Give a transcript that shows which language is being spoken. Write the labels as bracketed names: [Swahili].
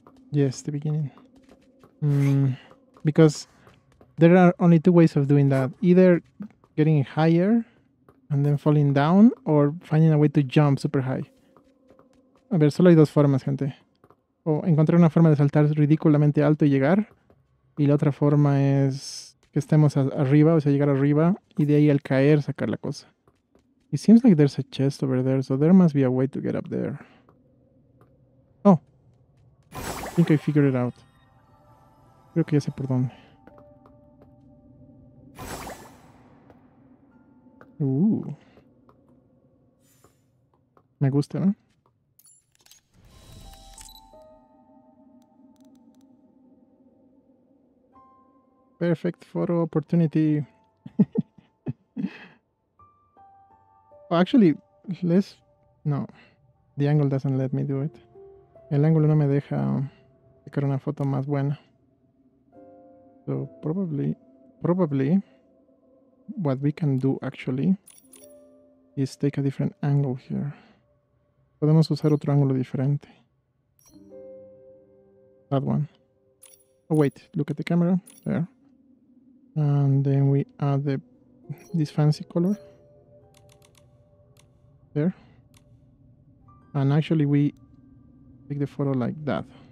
[English] Yes, the beginning. Because there are only 2 ways of doing that. Either getting higher and then falling down, or finding a way to jump super high. [Spanish] A ver, solo hay 2 formas, gente. O encontrar una forma de saltar ridículamente alto y llegar. Y la otra forma es que estemos arriba, o sea, llegar arriba. Y de ahí al caer, sacar la cosa. [English] It seems like there's a chest over there, so there must be a way to get up there. Oh. I think I figured it out. [Spanish] Creo que ya sé por dónde. Me gusta, ¿no? [English] Perfect photo opportunity. Oh, actually, no. The angle doesn't let me do it. [Spanish] El ángulo no me deja sacar una foto más buena. [English] So probably what we can do actually is take a different angle here. [Spanish] Podemos usar otro ángulo diferente. [English] That one. Oh wait, look at the camera there. And then we add this fancy color there. And actually we take the photo like that.